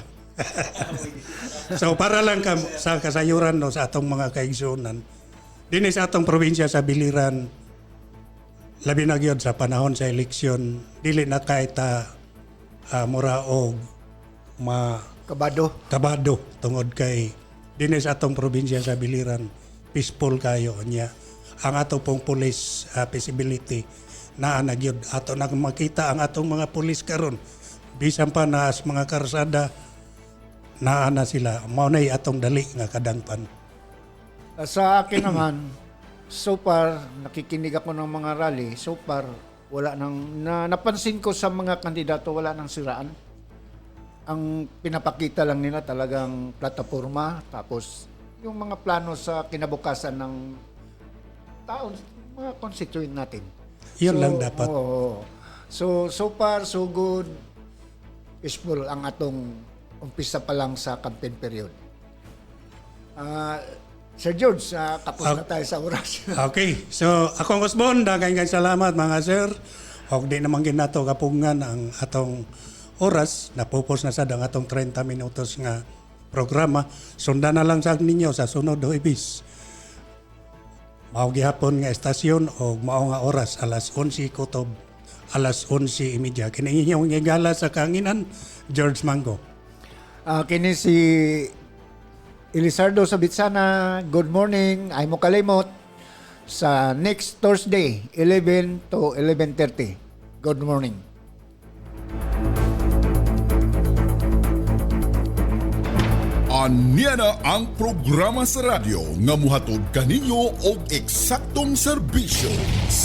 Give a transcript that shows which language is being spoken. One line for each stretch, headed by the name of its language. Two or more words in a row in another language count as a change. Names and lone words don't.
Cebuano: So, para lang sa kasayuran no, sa atong mga kaigsunan, din sa atong probinsya sa Biliran, labi na gyud sa panahon sa eleksyon, dili na kahit mura og kabado tungod kay din sa atong probinsya sa Biliran, peaceful kayo niya. Ang ato pong
English: police visibility
Cebuano: na nagyud ato nang makita ang atong mga pulis karon, bisan pa na mga karsada na sila mao nay atong dali nga kadangpan.
Filipino: Sa akin naman,
English: so far,
Filipino: nakikinig ako ng mga rally,
English: so far,
Filipino: wala nang, napansin ko sa mga kandidato, wala nang siraan. Ang pinapakita lang nila talagang plataforma, tapos yung mga plano sa kinabukasan ng taon, mga constituent natin. Yun lang dapat. Oo.
English: So far, so good,
Cebuano: peaceful ang atong umpisa pa lang sa
English: campaign period.
Filipino: Sir George, tapos na tayo sa oras. Okay. So,
Cebuano: akong Osbon, daghang salamat mga sir. O di naman ginato kapungan ang atong oras. Napupos na sad ang atong 30 minutos nga programa. Sundan na lang sa ninyo sa sunod Huwebes. Mao gihapon nga estasyon o mao nga oras alas 11 kutob, alas 11:30. Kini inyong igala sa kanginan, George Mango. Kini si Elizardo Sabitsana,
English: good morning.
Cebuano: Ay mo kalimot sa
English: next Thursday,
Cebuano: 11 to 11:30.
English: Good morning.
Cebuano: Anya na ang programa sa radyo nga muhatod kaninyo og eksaktong serbisyo.